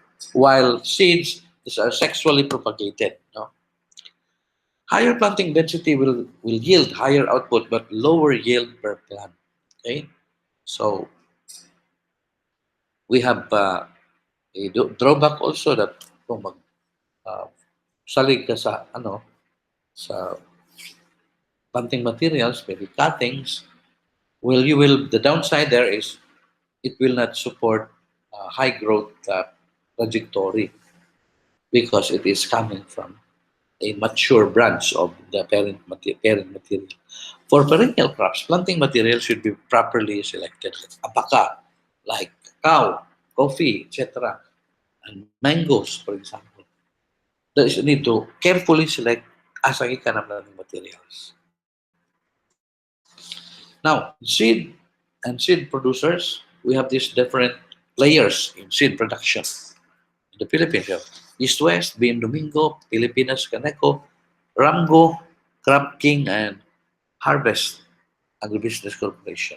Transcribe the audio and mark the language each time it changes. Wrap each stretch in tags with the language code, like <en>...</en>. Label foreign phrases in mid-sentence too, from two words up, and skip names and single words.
<en>While seeds is are sexually propagated. No? Higher planting density will yield higher output but lower yield per plant. Okay, so we have a drawback also that</en> <hil>kung mag uh, salig ka sa ano sa</hil> <en>planting materials, maybe cuttings, well, you will the downside there is it will not support high growth trajectory because it is coming from a mature branch of the parent material. For perennial crops, planting material should be properly selected. Abaca, like cacao, coffee, etc., and mangoes, for example. There is a need to carefully select</en> <hil>asagi ka ng</hil> <en>planting materials. Now, seed producers, we have these different players in seed production. In the Philippines, you have East West, BM Domingo, Pilipinas Caneco, Ramgo, Crab King, and Harvest Agribusiness Corporation.</en>